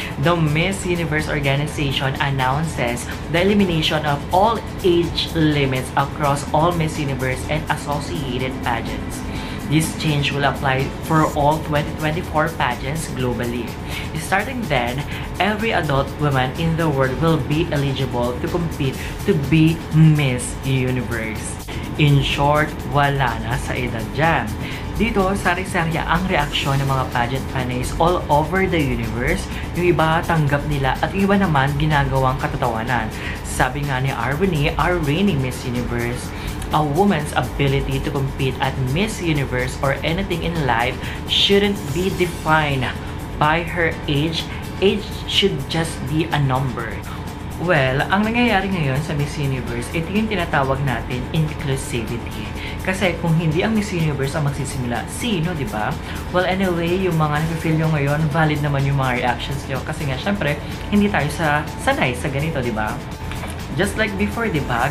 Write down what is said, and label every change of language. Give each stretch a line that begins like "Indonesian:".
English: The Miss Universe organization announces the elimination of all age limits across all Miss Universe and associated pageants. This change will apply for all 2024 pageants globally. Starting then, every adult woman in the world will be eligible to compete to be Miss Universe. In short,
Filipino: wala na sa edad dyan. Dito, sari-sarya ang reaksyon ng mga pageant fanays
English: all over the universe.
Filipino: Yung iba tanggap nila at yung iba naman ginagawang katatawanan. Sabi nga ni Arvanie,
English: our reigning Miss Universe, a woman's ability to compete at Miss Universe or anything in life shouldn't be defined by her age. Age should just be a number.
Filipino: Well, ang nangyayari ngayon sa Miss Universe, ito yung tinatawag natin inclusivity. Kasi kung hindi ang Miss Universe ang magsisimula, sino, di ba? Well, anyway, yung mga nag-feel nyo ngayon, valid naman yung mga reactions nyo. Kasi nga, syempre, hindi tayo sanay sa ganito, di ba?
English: Just like before,
Filipino: di ba?